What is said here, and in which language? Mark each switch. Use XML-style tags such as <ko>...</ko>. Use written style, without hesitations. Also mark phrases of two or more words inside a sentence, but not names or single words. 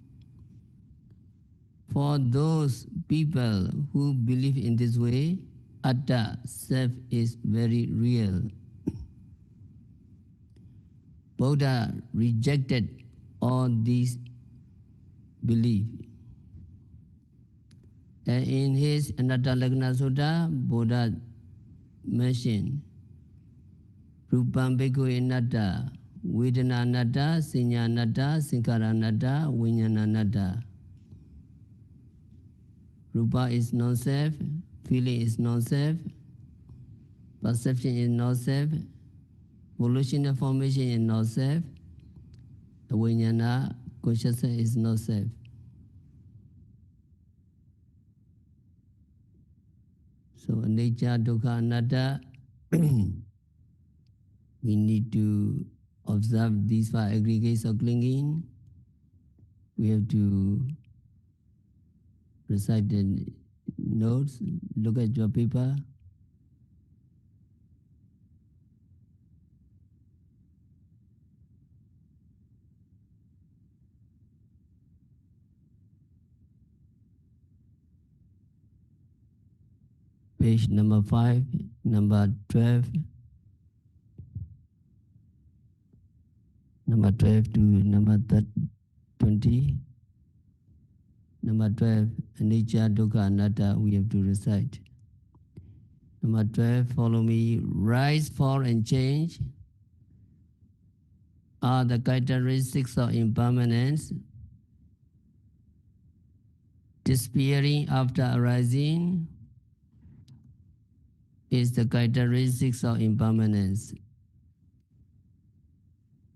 <en>For those people who believe in this way, atta, self, is very real. Buddha rejected all these beliefs. And in his Anatta Lagna Sutta, Buddha mentioned</en> <pi>Rupam Bhikkhu Anatta, Vedana Anatta, Sinya Anatta, Sankhara Anatta, Vijnana Anatta.</pi> <en>Rupa is non-self, feeling is non-self, perception is non-self, volitional formation is non-self, Vijnana, consciousness is non-self. So nature,</en> <pi>dukkha, anatta,</pi> <en>we need to observe these five aggregates of clinging. We have to recite the notes, look at your paper. Page number 5, number 12, number 12 to number 20. Number 12,</en> <pi>anicca, dukkha, anatta,</pi> <en>we have to recite. Number 12, follow me. Rise, fall, and change are the characteristics of impermanence. Disappearing after arising is the characteristics of impermanence.</en>